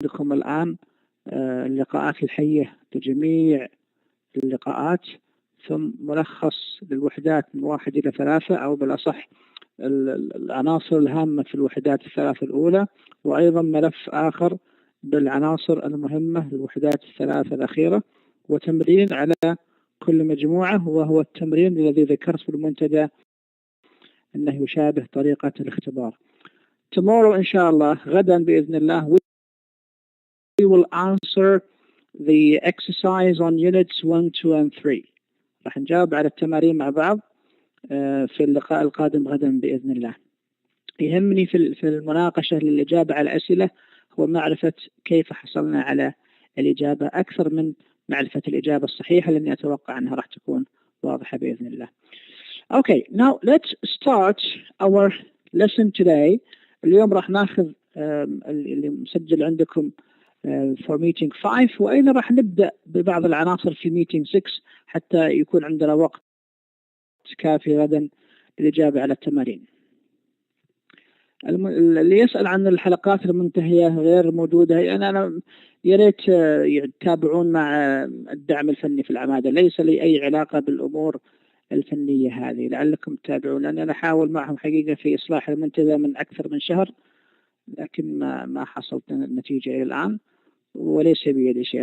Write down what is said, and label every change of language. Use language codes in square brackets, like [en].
[ar] عندكم الآن اللقاءات الحية لجميع اللقاءات، ثم ملخص للوحدات من 1 إلى 3، أو بالأصح العناصر الهامة في الوحدات الثلاث الأولى، وأيضا ملف آخر بالعناصر المهمة للوحدات الثلاث الأخيرة، وتمرين على كل مجموعة، وهو التمرين الذي ذكرت في المنتدى أنه يشابه طريقة الاختبار. [en] Tomorrow [ar] إن شاء الله، غدا بإذن الله، [en] we will answer the exercise on units 1, 2 and 3. [ar] راح نجاوب على التمارين مع بعض في اللقاء القادم غدا بإذن الله. يهمني في المناقشة للإجابة على الأسئلة هو معرفة كيف حصلنا على الإجابة أكثر من معرفة الإجابة الصحيحة، لأني أتوقع أنها راح تكون واضحة بإذن الله. [en] Okay, now let's start our lesson today. [ar] اليوم راح ناخذ اللي مسجل عندكم [en] for meeting 5، [ar] وأيضا راح نبدأ ببعض العناصر في meeting 6 حتى يكون عندنا وقت كافي غدا للإجابة على التمارين. اللي يسأل عن الحلقات المنتهية غير موجودة، أنا يا ريت يتابعون مع الدعم الفني في العمادة، ليس لي أي علاقة بالأمور الفنية هذه، لعلكم تتابعون، لأن أنا أحاول معهم حقيقة في إصلاح المنتدى من أكثر من شهر، لكن ما حصلت النتيجة إلى الآن، وليس بيدي شيء.